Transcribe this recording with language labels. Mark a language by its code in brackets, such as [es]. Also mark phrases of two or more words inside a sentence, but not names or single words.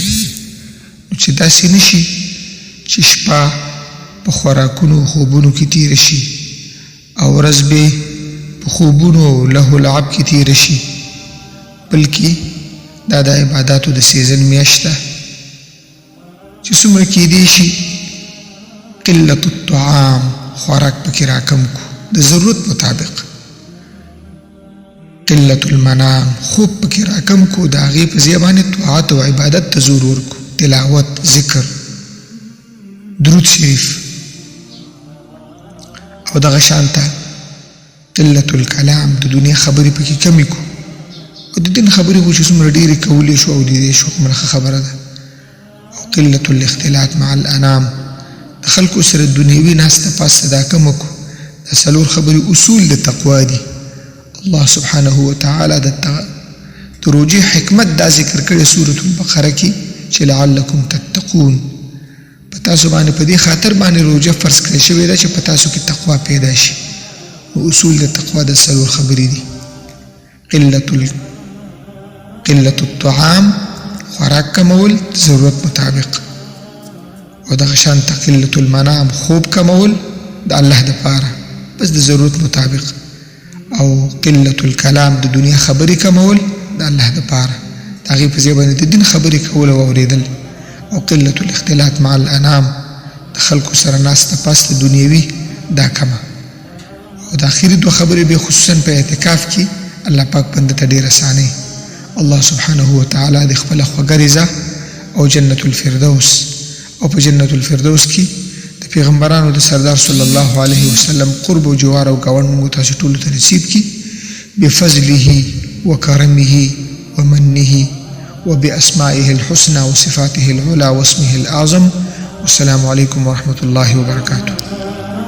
[ps] نو چې داسې نشي چې شپه په خوراکونو او خوبونو کې تېره شي او ورځ به په خوبونو او لهو لعب کې تېره شي، بلکې دا د عباداتو د سیزن میاشت ده چې څومره کېدی شي [ar] قلت الطعام [ps] خوراک پکې راکم کو د ضرورت مطابق، [ar] قلت المنام [ps] خوب پکې راکم کو د هغې په ځای باندې طاعت او عبادت ته زور ورکو، تلاوت، ذکر، درود شریف، او دغه شانته [ar] قلت الکلام [ps] د دنیا خبرې پکې کمې کو، او د دین خبرې خو چې څومره ډېرې کولی شو او د دې شو کومه ښه خبره ده. او [ar] قلت الاختلاط مع الانام [ps] د خلکو سره دنیوي ناسته پاسته دا کم وکړو. دا څلور خبرې اصول د تقوا دي. [ar] الله سبحانه وتعالی [ps] د روژې حکمت دا ذکر کړی سورة البقره کې چې [ar] لعلکم تتقون، [ps] په تاسو باندې په دې خاطر باندې روژه فرض کړی شوې ده چې په تاسو کې تقوا پیدا شي. او اصول د تقوا د څلور خبرې دي: [ar] قلت الطعام [ps] خوراک کمول ضرورت مطابق، او دغه شانته [ar] قلت المنام [ps] خوب کمول د الله دپاره بس د ضرورت مطابق، او [ar] قلت الکلام [ps] د دنیا خبرې کمول د الله دپاره د هغې په ځای باندې د دین خبرې کول او اورېدل، او [ar] قلت الاختلاط مع الانام [ps] د خلکو سره ناسته پاسته دنیوي دا کمه. او د اخري دوه خبرې بیا خصوصا په اعتکاف کې الله پاک بنده ته ډېر اسانوي. [ar] الله سبحانه وتعالی [ps] د خپله خوږه رضا او جنت الفردوس، او په جنت الفردوس کې د پیغمبرانو د سردار [ar] صلی الله علیه وسلم [ps] قرب او جوار او ګاونډ موږ تاسو ټولو ته نصیب کړي [ar] بفضله وکرمه ومنه وباسمائه الحسنى وصفاته العلى واسمه الاعظم. والسلام علیکم ورحمة الله وبرکاته.